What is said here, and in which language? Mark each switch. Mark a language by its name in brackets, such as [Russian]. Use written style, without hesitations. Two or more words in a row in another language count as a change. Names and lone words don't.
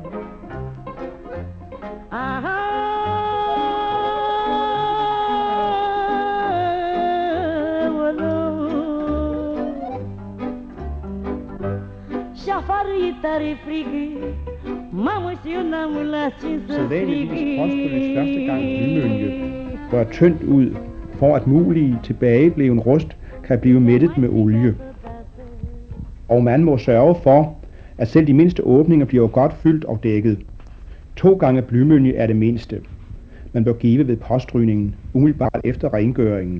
[Romanian] Aha! Și afară e tare frig. Mamă, și eu n-am la ce să strig. [Danish] Sædvanligvis første gang blymølje rører tyndt ud, for at mulige tilbageblevne rust kan blive mættet med olie. Og man må sørge for, at selv de mindste åbninger bliver godt fyldt og dækket. 2 gange blymølje er det mindste. Man bør give ved påstrygningen umiddelbart efter rengøringen.